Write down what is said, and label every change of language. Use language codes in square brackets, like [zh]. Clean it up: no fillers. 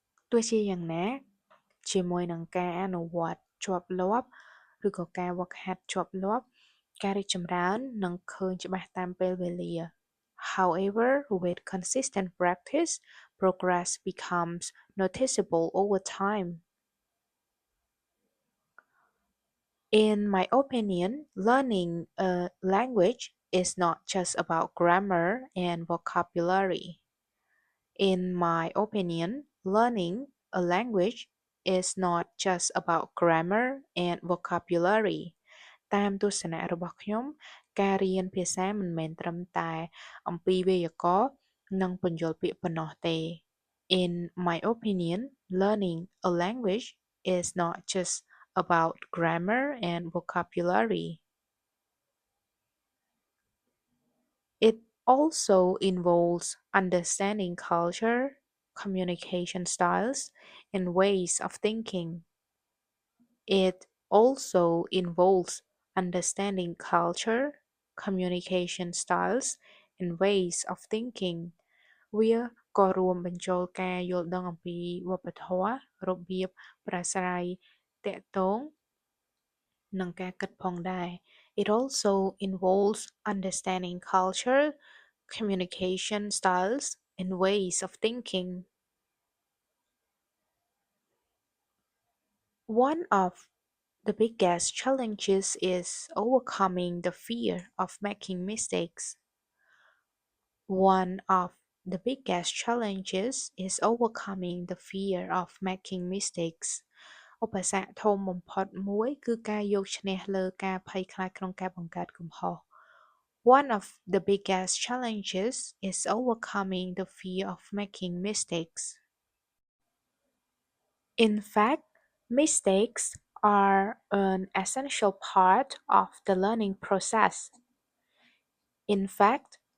[km] ទោះជាយ៉ាងណាជាមួយនឹងការអនុវត្តជាប់លាប់ឬក៏ការហ្វឹកហាត់ជាប់លាប់ការរីកចម្រើននឹងឃើញច្បាស់តាមពេលវេលា [en] However, with consistent practice, progress becomes noticeable over time. In my opinion, learning a language is not just about grammar and vocabulary. In my opinion, learning a language is not just about grammar and vocabulary. [km] តាមទស្សនៈរបស់ខ្ញុំការរៀនភាសាមិនមែនត្រឹមតែអំពីវេយ្យាករណ៍និងពន្យល់ពាក្យប៉ុណ្ណោះទេ [en] In my opinion, learning a language is not just about grammar and vocabulary. It also involves understanding culture, communication styles, and ways of thinking. It also involves understanding culture, communication styles, and ways of thinking. [km] វាក៏រួមបញ្ចូលការយល់ដឹងអំពីវប្បធម៌របៀបប្រាស្រ័យទាក់ទងនិងការគិតផងដែរ [en] It also involves understanding culture, communication styles, and ways of thinking. One of the biggest challenges is overcoming the fear of making mistakes. One of the biggest challenges is overcoming the fear of making mistakes. [km] ឧបសគ្គធំបំផុតមួយគឺការយកឈ្នះលើការភ័យខ្លាចក្នុងការបង្កើតកំហុស [en] One of the biggest challenges is overcoming the fear of making mistakes. In fact, mistakes are an essential part of the learning process. In fact,